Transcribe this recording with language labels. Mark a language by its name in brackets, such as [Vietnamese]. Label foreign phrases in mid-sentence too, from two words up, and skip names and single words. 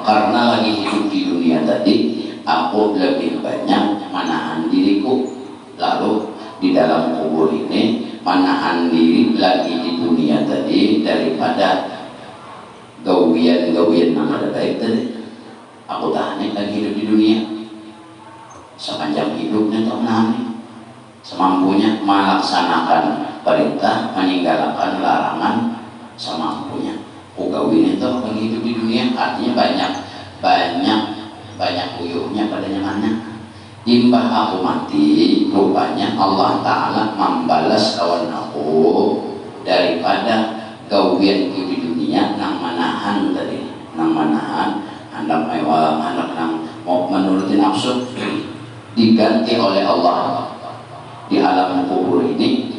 [Indonesian] Karena lagi hidup di dunia tadi aku lebih banyak menahan diriku, lalu di dalam kubur ini menahan diri lagi di dunia tadi daripada gawian nama baik tadi. Aku tahan lagi hidup di dunia sepanjang hidupnya, tak menahan semampunya melaksanakan perintah, meninggalkan larangan semampunya. [Banjar] Gawin itu lagi hidup di dunia, artinya banyak uyuhnya pada nyamannya. Imbah aku mati, rupanya Allah Ta'ala membalas kawan aku daripada gawian di dunia nang manahan tadi, nang manahan hendak mewah, hendak nang mau menuruti nafsu, diganti oleh Allah di alam kubur ini.